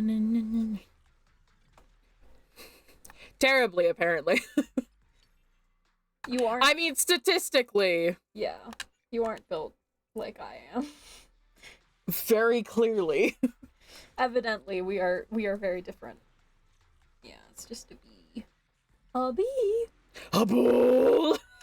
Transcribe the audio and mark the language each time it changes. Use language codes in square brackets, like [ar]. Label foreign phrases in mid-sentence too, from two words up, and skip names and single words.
[en] Terribly, apparently. You aren't. I mean, statistically. Yeah. You aren't built like I am. Very clearly. Evidently, we are very different. Yeah, it's just a bee. A bee. A bull.